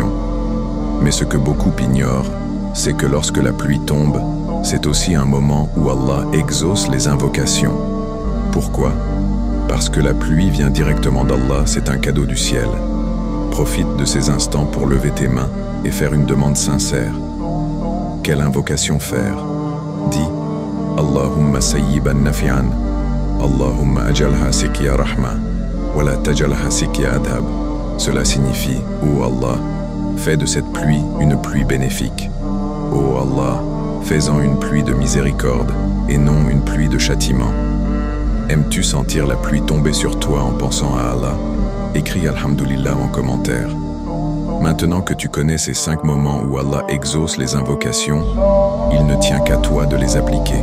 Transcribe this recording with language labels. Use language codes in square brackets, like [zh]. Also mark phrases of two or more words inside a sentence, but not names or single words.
[fr] Mais ce que beaucoup ignorent, c'est que lorsque la pluie tombe, c'est aussi un moment où Allah exauce les invocations. Pourquoi? Parce que la pluie vient directement d'Allah, c'est un cadeau du ciel. Profite de ces instants pour lever tes mains et faire une demande sincère. Quelle invocation faire? Dis [ar] اللهم صيبا نافعا اللهم اجعلها سقيا رحمة ولا تجعلها سقيا عذاب. [fr] Cela signifie, ô Allah, fais de cette pluie une pluie bénéfique. Ô Allah, fais-en une pluie de miséricorde et non une pluie de châtiment. Aimes-tu sentir la pluie tomber sur toi en pensant à Allah? Écris Alhamdulillah en commentaire. Maintenant que tu connais ces 5 moments où Allah exauce les invocations, il ne tient qu'à toi de les appliquer.